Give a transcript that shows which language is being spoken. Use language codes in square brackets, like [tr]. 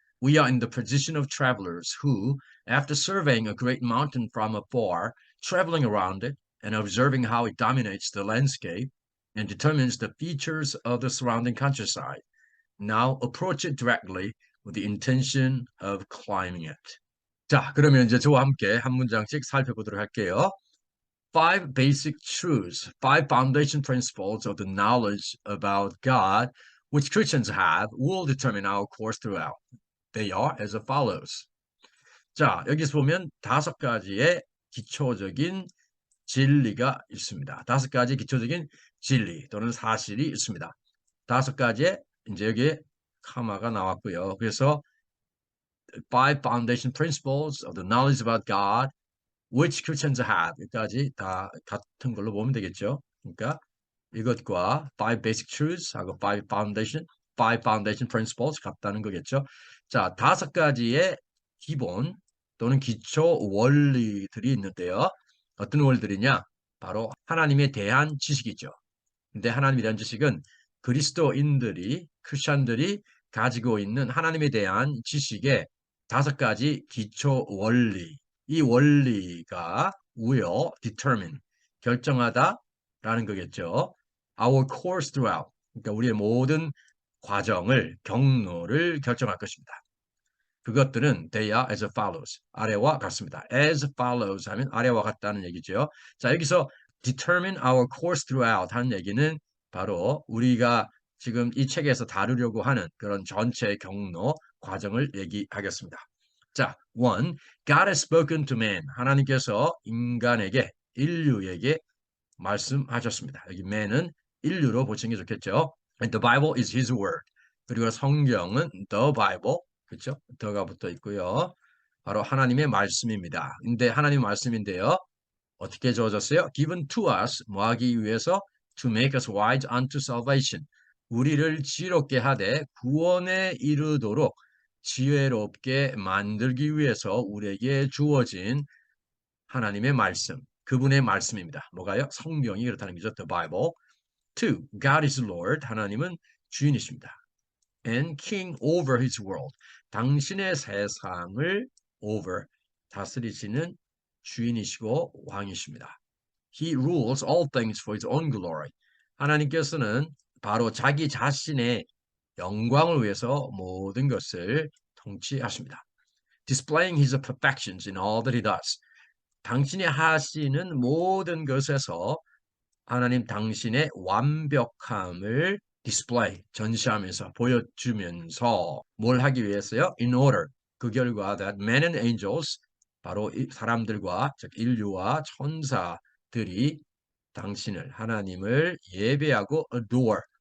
[en] We are in the position of travelers who, after surveying a great mountain from afar, traveling around it and observing how it dominates the landscape and determines the features of the surrounding countryside, now approach it directly with the intention of climbing it. [ko] 자, 그러면 이제 저와 함께 한 문장씩 살펴보도록 할게요. [en] Five basic truths, five foundation principles of the knowledge about God, which Christians have, will determine our course throughout. They are as follows. [ko] 자, 여기서 보면 다섯 가지의 기초적인 진리가 있습니다. 다섯 가지 기초적인 진리 또는 사실이 있습니다. 다섯 가지의 이제 여기에 카마가 나왔고요. 그래서 [en] five foundation principles of the knowledge about God which Christians have [ko] 여기까지 다 같은 걸로 보면 되겠죠. 그러니까 이것과 [en] five basic truths [ko] 하고 [en] five foundation principles [ko] 같다는 거겠죠. 자, 다섯 가지의 기본 또는 기초 원리들이 있는데요. 어떤 원리들이냐? 바로 하나님에 대한 지식이죠. 근데 하나님에 대한 지식은 그리스도인들이, 크리스천들이 가지고 있는 하나님에 대한 지식의 다섯 가지 기초 원리. 이 원리가 [en] will determine, [ko] 결정하다라는 거겠죠. [en] Our course throughout. [ko] 그러니까 우리의 모든 과정을, 경로를 결정할 것입니다. 그것들은 [en] they are as follows. [ko] 아래와 같습니다. [en] as follows [ko] 하면 아래와 같다는 얘기죠. 자, 여기서 [en] determine our course throughout [ko] 하는 얘기는 바로 우리가 지금 이 책에서 다루려고 하는 그런 전체 경로 과정을 얘기하겠습니다. [en] 자, one, God has spoken to man. [ko] 하나님께서 인간에게, 인류에게 말씀하셨습니다. 여기 man은 인류로 보시는 게 좋겠죠. [en] And the Bible is his word. [ko] 그리고 성경은 [en] the Bible, [ko] 그렇죠? the가 붙어 있고요. 바로 하나님의 말씀입니다. 근데 하나님의 말씀인데요. 어떻게 주어졌어요? [en] Given to us, [ko] 뭐 하기 위해서? [en] To make us wise unto salvation. [ko] 우리를 지혜롭게 하되 구원에 이르도록 지혜롭게 만들기 위해서 우리에게 주어진 하나님의 말씀, 그분의 말씀입니다. 뭐가요? 성경이 그렇다는 거죠. [en] The Bible. Two, God is Lord. [ko] 하나님은 주인이십니다. [en] And king over his world. [ko] 당신의 세상을 over, 다스리시는 주인이시고 왕이십니다. [en] He rules all things for his own glory. [ko] 하나님께서는 바로 자기 자신의 영광을 위해서 모든 것을 통치하십니다. [en] Displaying his perfections in all that he does. [ko] 당신이 하시는 모든 것에서 하나님 당신의 완벽함을 display, 전시하면서 보여주면서 뭘 하기 위해서요? [en] In order, [ko] 그 결과 [en] that men and angels, [ko] 바로 사람들과 즉 인류와 천사들이 당신을, 하나님을 예배하고 adore,